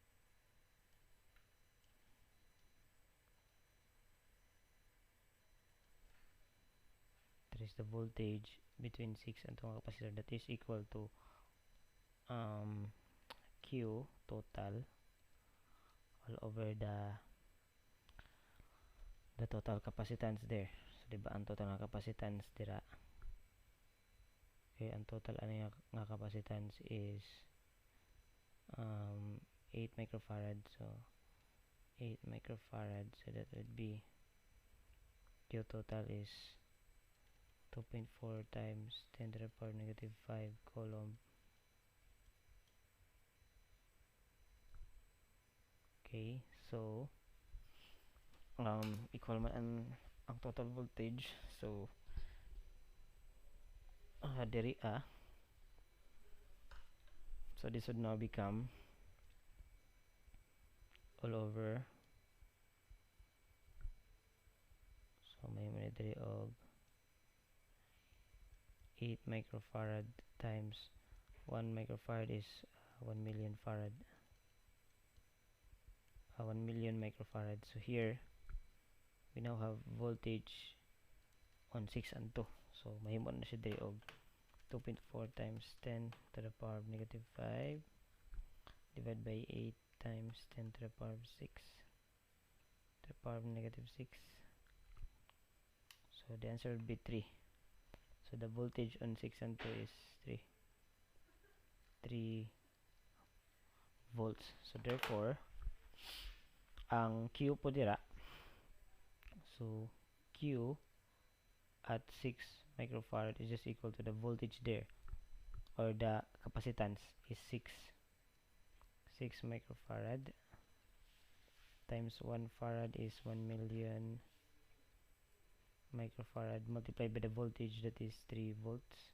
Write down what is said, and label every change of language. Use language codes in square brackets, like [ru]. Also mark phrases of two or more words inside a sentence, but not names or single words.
[en] There is the voltage between 6 and 2 nga capacitor, that is equal to Q total all over the total capacitance there. [ceb] So diba ang total nga capacitance dira, okay, ang total ano nga capacitance [en] is 8 microfarad. So 8 microfarad, so that would be Q total is 2.4 times 10 to the power negative 5 coulomb. [ceb] Okay, so equal man ang total voltage. [en] So diri so this would now become all over, so [ceb] may diri og [en] 8 microfarad times 1 microfarad is 1 million farad, 1 million microfarad. So here we now have voltage on 6 and 2, so [ceb] mahimo na siya diri og [en] 2.4 times 10 to the power of negative 5 divided by 8 times 10 to the power of 6 to the power of negative 6. So the answer would be 3. So the voltage on 6 and 2 is 3 volts. So therefore ang Q po dira, so Q at 6 microfarad is just equal to the voltage there, or the capacitance is 6 microfarad times 1 farad is 1 million microfarad multiplied by the voltage, that is 3 volts.